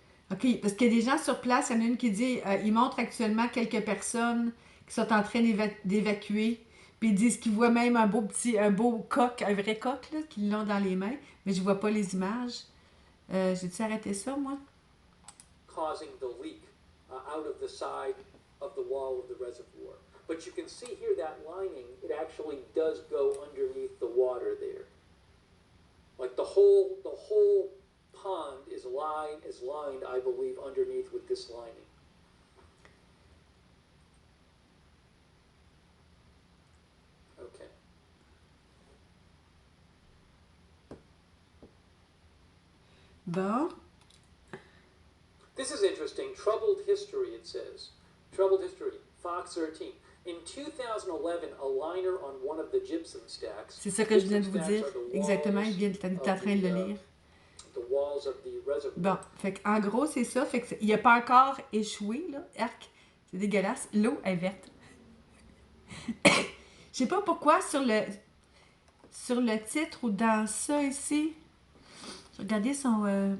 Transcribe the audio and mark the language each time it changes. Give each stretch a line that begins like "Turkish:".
French: OK, parce qu'il y a des gens sur place. Il y en a une qui dit ils montrent actuellement quelques personnes qui sont en train d'évacuer. Puis ils disent qu'ils voient même un beau coq, un vrai coq, là, qu'ils l'ont dans les mains. Mais je vois pas les images. J'ai-tu arrêté ça, moi?
English: Causing the leak out of the side of the wall of the reservoir. But you can see here that lining, it actually does go underneath the water there. Like the whole pond is lined, I believe, underneath with this lining. Okay.
French: Bon.
English: This is interesting. Troubled history, it says. Troubled history. Fox 13. In 2011, a liner on one of the gypsum stacks.
French: C'est ça que je viens de vous dire. Exactement, il est en train de le lire.
English: the walls of the reservoir.
French: Bon, fait en gros, c'est ça. Fait que il a pas encore échoué, là. Arc, c'est dégueulasse. L'eau est verte. Je sais pas pourquoi sur le titre ou dans ça ici. Regardez son.